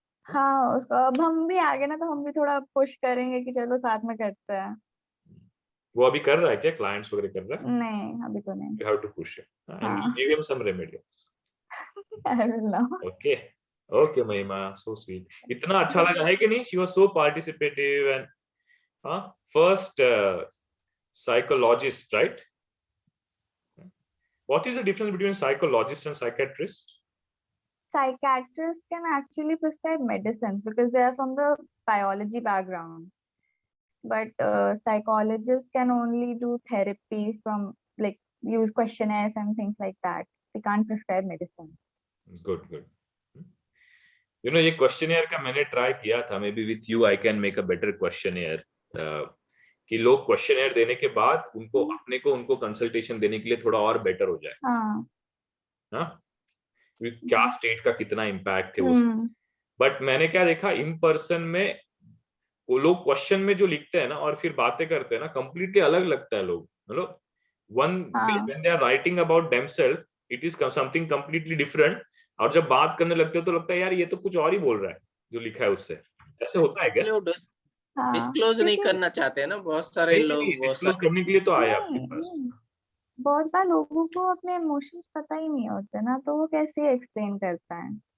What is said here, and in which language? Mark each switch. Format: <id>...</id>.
<hi>हाँ उसको अब हम भी आ गए ना तो हम भी थोड़ा पुश करेंगे कि चलो साथ में करते हैं. वो अभी कर रहा है क्या, क्लाइंट्स वगैरह कर रहा है. नहीं अभी तो नहीं.</hi> <en>You have to push him and</en> <hi>हाँ.</hi> <en>give him some remedies. I will now. Okay. Okay, Mahima, so sweet.</en> <hi>इतना अच्छा लगा है कि नहीं.</hi> <en>She was so participative and first psychologist, right? What is the difference between psychologist and psychiatrist? Psychiatrists can actually prescribe medicines because they are from the biology background, but psychologists can only do therapy from like use questionnaires and things like that. They can't prescribe medicines. Good, good. You know,</en> <hi>ये questionnaire का मैंने try किया था.</hi> <en>may be with you I can make a better questionnaire</en> <hi>कि लोग questionnaire देने के बाद उनको अपने को उनको कंसल्टेशन देने के लिए थोड़ा और बेटर हो जाए. हाँ, क्या स्टेट का कितना इम्पैक्ट है उस. बट मैंने क्या देखा इन पर्सन में, वो लोग क्वेश्चन में जो लिखते हैं ना और फिर बातें करते हैं ना, कंप्लीटली अलग लगता है. लोग मतलब</hi> <en>when they are writing about themselves, it is something completely different.</en> <hi>और जब बात करने लगते हो तो लगता है यार ये तो कुछ और ही बोल रहा है जो लिखा है उससे. ऐसे होता है क्या? डिस्क्लोज नहीं करना चाहते हैं ना बहुत सारे लोग. डिस्क्लोज करने के लिए तो आया आपके पास. बहुत बार लोगों को अपने इमोशंस पता ही नहीं होते ना तो वो कैसे एक्सप्लेन करता है.</hi>